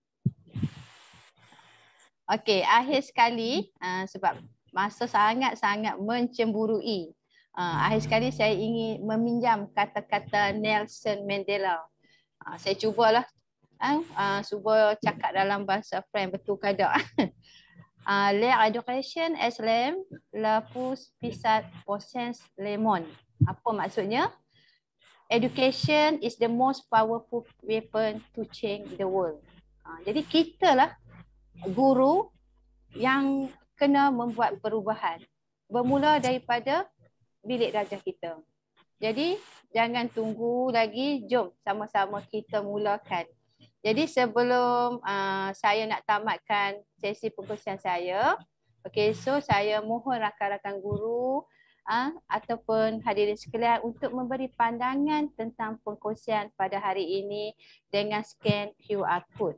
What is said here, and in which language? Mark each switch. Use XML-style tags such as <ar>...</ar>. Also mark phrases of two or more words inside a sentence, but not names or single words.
<ms>Okey, akhir sekali sebab masa sangat-sangat mencemburui. Akhir sekali saya ingin meminjam kata-kata Nelson Mandela. Saya cubalah cuba cakap dalam bahasa French, betul ke tak?</ms> <fr>L'éducation est l'âme, la pousse pisat possens le monde.</fr> <ms>Apa maksudnya?</ms> <en>Education is the most powerful weapon to change the world.</en> <ms>Jadi kita lah guru yang kena membuat perubahan. Bermula daripada bilik darjah kita. Jadi jangan tunggu lagi, jom sama-sama kita mulakan. Jadi sebelum saya nak tamatkan sesi perkongsian saya, okay, so saya mohon rakan-rakan guru ataupun hadirin sekalian untuk memberi pandangan tentang perkongsian pada hari ini dengan</ms> <en>scan QR code.</en>